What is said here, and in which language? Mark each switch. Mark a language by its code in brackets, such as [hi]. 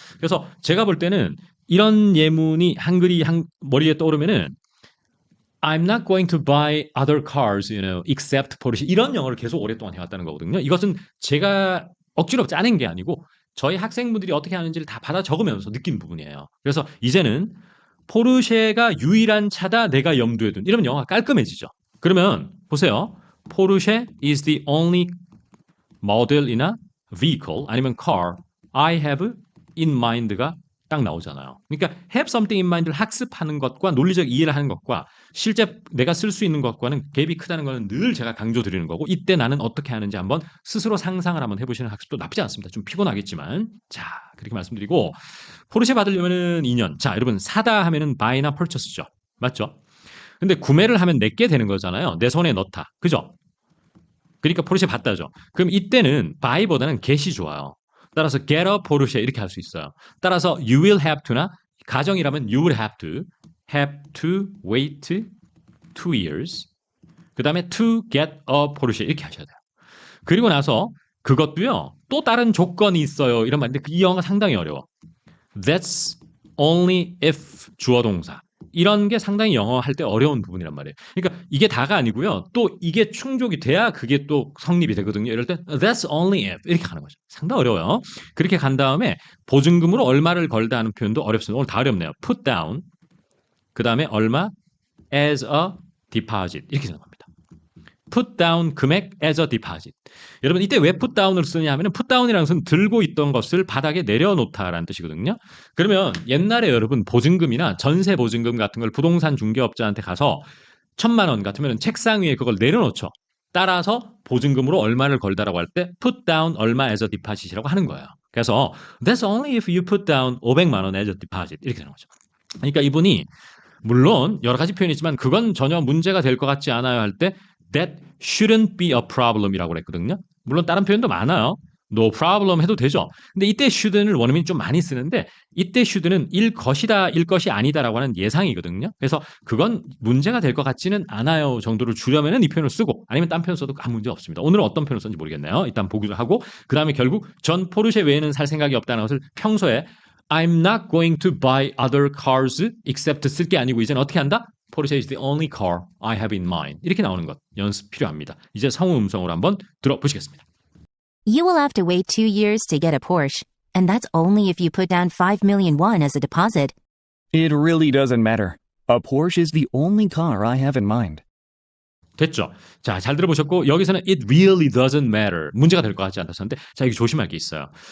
[ko] 그래서 제가 볼 때는 이런 예문이 한글이 머리에 떠오르면은 I'm [en] not going to buy other cars, except Porsche. [ko] 이런 영어를 계속 오랫동안 해왔다는 거거든요. 이것은 제가 억지로 짜낸 게 아니고 저희 학생분들이 어떻게 하는지를 다 받아 적으면서 느낀 부분이에요. 그래서 이제는 포르쉐가 유일한 차다 내가 염두에 둔 이러면 영어가 깔끔해지죠. 그러면 보세요. [en] 포르쉐 is the only model이나 vehicle [ko] 아니면 [en] car I have in mind가 [ko] 딱 나오잖아요. 그러니까 have something in mind를 학습하는 것과 논리적 이해를 하는 것과 실제 내가 쓸 수 있는 것과는 갭이 크다는 것은 늘 제가 강조드리는 거고 이때 나는 어떻게 하는지 한번 스스로 상상을 한번 해보시는 학습도 나쁘지 않습니다. 좀 피곤하겠지만 자 그렇게 말씀드리고 포르쉐 받으려면은 2년. 자 여러분 사다 하면은 buy나 purchase죠. 맞죠? 근데 구매를 하면 내게 되는 거잖아요. 내 손에 넣다. 그죠? 그러니까 포르쉐 받다죠. 그럼 이때는 buy보다는 get이 좋아요. 따라서 get a Porsche 이렇게 할 수 있어요. 따라서 [en] you will have to나 [ko] 가정이라면 [en] you will have to wait 2 years. [ko] 그 다음에 [en] to get a Porsche [ko] 이렇게 하셔야 돼요. 그리고 나서 그것도요. 또 다른 조건이 있어요. 이런 말인데 이 영어가 상당히 어려워. [en] That's only if 주어 동사. [ko] 이런 게 상당히 영어 할 때 어려운 부분이란 말이에요. 그러니까 이게 다가 아니고요. 또 이게 충족이 돼야 그게 또 성립이 되거든요. 이럴 때 [en] that's only if [ko] 이렇게 가는 거죠. 상당히 어려워요. 그렇게 간 다음에 보증금으로 얼마를 걸다 하는 표현도 어렵습니다. 오늘 다 어렵네요. [en] put down [ko] 그 다음에 얼마 [en] as a deposit [ko] 이렇게 되는 겁니다. [en] put down 금액 as a deposit. [ko] 여러분 이때 왜 put down을 쓰냐 하면 put down이라는 것은 들고 있던 것을 바닥에 내려놓다라는 뜻이거든요. 그러면 옛날에 여러분 보증금이나 전세 보증금 같은 걸 부동산 중개업자한테 가서 1,000만 원 같으면 책상 위에 그걸 내려놓죠. 따라서 보증금으로 얼마를 걸다라고 할 때 [en] put down 얼마 as a deposit이라고 [ko] 하는 거예요. 그래서 [en] that's only if you put down 500만 원 as a deposit [ko] 이렇게 되는 거죠. 그러니까 이분이 물론 여러 가지 표현이 있지만 그건 전혀 문제가 될 것 같지 않아요 할 때 [en] that shouldn't be a problem이라고 [ko] 그랬거든요. 물론 다른 표현도 많아요. no problem 해도 되죠. 근데 이때 shouldn'을 원어민이 좀 많이 쓰는데 이때 should는 일 것이다, 일 것이 아니다라고 하는 예상이거든요. 그래서 그건 문제가 될 것 같지는 않아요 정도를 주려면은 이 표현을 쓰고 아니면 딴 표현 써도 아무 문제 없습니다. 오늘은 어떤 표현을 썼는지 모르겠네요. 일단 보기를 하고 그 다음에 결국 전 포르쉐 외에는 살 생각이 없다는 것을 평소에 [en] I'm not going to buy other cars except [ko] 쓸 게 아니고 이제는 어떻게 한다? [en] Porsche is the only car I have in mind. [ko] 이렇게 나오는 것 연습 필요합니다. 이제 성우 음성으로 한번 들어보시겠습니다. [en] You will have to wait 2 years to get a Porsche, and that's only if you put down 5 million won as a deposit. It really doesn't matter. A Porsche is the only car I have in mind. [ko] 됐죠? 자, 잘 들어보셨고 여기서는 it really doesn't matter. 문제가 될 것 같지 않았었는데 자, 여기 조심할 게 있어요.